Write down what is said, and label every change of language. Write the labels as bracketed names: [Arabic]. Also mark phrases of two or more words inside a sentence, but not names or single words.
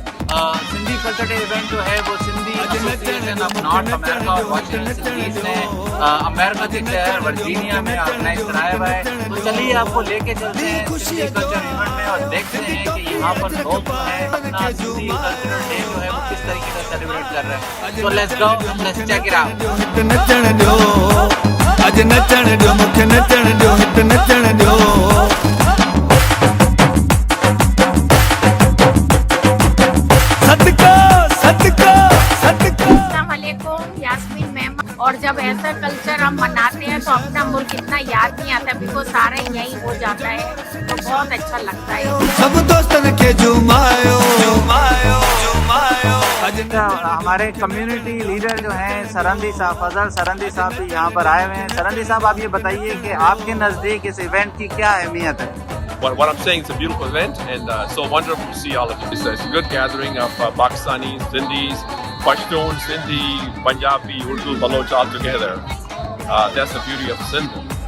[Urdu] سندھی [English] cultural day event [Urdu] جو ہے وہ سندھی ایسوسی ایشن آف نارتھ امریکہ اور واشنگٹن ڈی سی نے امریکہ کے شہر ورجینیا میں آرگنائز کرایا ہوا ہے. تو چلیے آپ کو لے کے چلتے ہیں سندھی [English] cultural event [Urdu] میں اور دیکھتے ہیں کہ یہاں پر لوگ جو ہے اپنا سندھی [English] cultural day [Urdu] جو ہے وہ کس طریقے سے سیلیبریٹ کر رہے ہیں. [English] to let's go, let's check it out. [Sindhi] अज नचण दियो मुखे नचण दियो हित नचण दियो। [Urdu] یاسمین میم. اور جب ایسا کلچر ہم مناتے ہیں تو اپنا ملک اتنا یاد نہیں آتا، بکاز سارا یہی ہو جاتا ہے، تو بہت اچھا لگتا ہے. [Sindhi] सब दोस्तन के जुमायो जुमायो जुमायो। [Urdu] ہمارے کمیونٹی لیڈر جو ہیں سرندی صاحب، فضل سرندی صاحب بھی یہاں پر آئے ہوئے ہیں. سرندی صاحب آپ یہ بتائیے کہ آپ کے نزدیک اس ایونٹ کی کیا اہمیت ہے? [English] What I'm saying, it's a beautiful event and so wonderful to see all of you. It's a good gathering of Pakistanis, Sindhis, Pashtun, Sindhi, Punjabi, Urdu, Baloch all together. That's the beauty of Sindh.